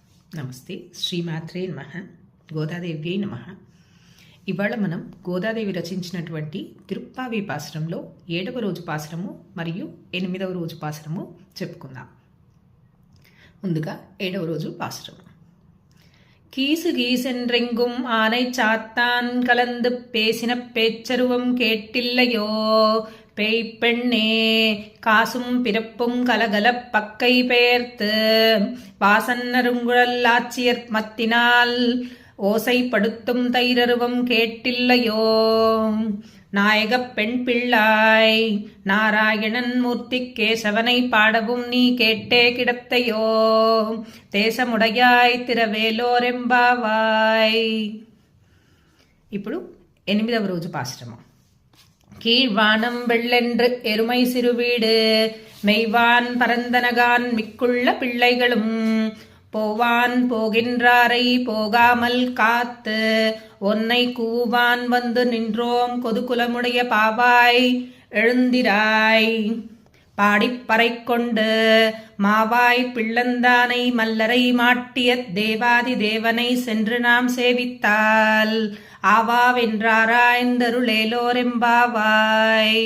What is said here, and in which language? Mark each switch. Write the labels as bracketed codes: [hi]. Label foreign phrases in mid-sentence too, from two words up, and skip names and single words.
[te] నమస్తే. శ్రీమాత్రే నమః. గోదాదేవ్యై నమః. ఇవాళ మనం గోదాదేవి రచించినటువంటి తిరుప్పావి పాసురంలో 7వ రోజు పాసురము మరియు 8వ రోజు పాసురము చెప్పుకుందాం. ముందుగా 7వ రోజు పాసురము. [ta] கீசு கீசென்றெங்கும் ஆனை சாத்தான் கலந்து பேசின பேச்சருவம் கேட்டில்லையோ பேய்ப்பெண்ணே காசும் பிறப்பும் கலகலப் பக்கை பெயர்த்து வாசன்னருங்குழல் ஆட்சியர் மத்தினால் ஓசைப்படுத்தும் தைரருவம் கேட்டில்லையோ நாயகப் பெண் பிள்ளாய் நாராயணன் மூர்த்தி கேசவனை பாடவும் நீ கேட்டே கிடத்தையோ தேசமுடையாய் திரவேலோரெம்பாவாய். [te] ఇప్పుడు 8వ రోజు పాశ్రమం. [ta] கீழ்வானம் வெள்ளென்று எருமை சிறுவீடு மெய்வான் பரந்தனகான் மிக்குள்ள பிள்ளைகளும் போவான் போகின்றாரை போகாமல் காத்து ஒன்னை கூவான் வந்து நின்றோம் கொதுகுலமுடைய பாவாய் எழுந்திராய் பாடிப்பறை கொண்டு மாவாய் பிள்ளந்தானை மல்லரை மாட்டிய தேவாதி தேவனை சென்று நாம் சேவித்தால் ஆவாவென்றாராய்ந்தருளேலோரெம்பாவாய்.